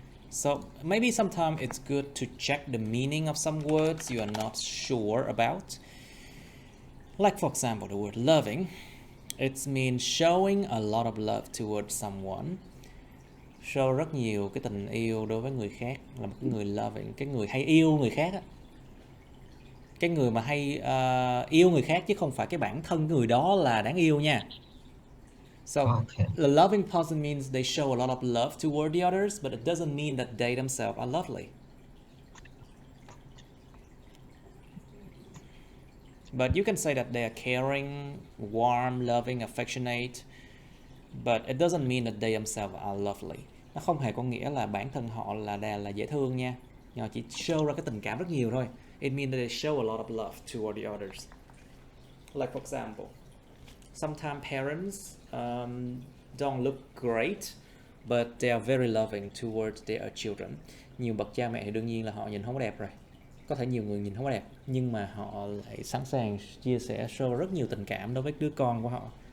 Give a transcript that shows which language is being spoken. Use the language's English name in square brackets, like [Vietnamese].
[English] So maybe sometimes it's good to check the meaning of some words you are not sure about. Like for example, the word loving. It means showing a lot of love towards someone. [Vietnamese] Show rất nhiều cái tình yêu đối với người khác, là một cái người loving, cái người hay yêu người khác á. Cái người mà hay yêu người khác chứ không phải cái bản thân người đó là đáng yêu nha. [English] So Okay. the loving person means they show a lot of love toward the others, but it doesn't mean that they themselves are lovely. But you can say that they are caring, warm, loving, affectionate, but it doesn't mean that they themselves are lovely. [Vietnamese] Nó không hề có nghĩa là bản thân họ là dễ thương nha. Nhưng mà chỉ show ra cái tình cảm rất nhiều thôi. [English] It means that they show a lot of love toward the others. Like for example, sometimes parents don't look great, but they are very loving towards their children. [Vietnamese] Nhiều bậc cha mẹ thì đương nhiên là họ nhìn không có đẹp rồi. Có thể nhiều người nhìn không có đẹp, nhưng mà họ lại sẵn sàng chia sẻ, show rất nhiều tình cảm đối với đứa con của họ.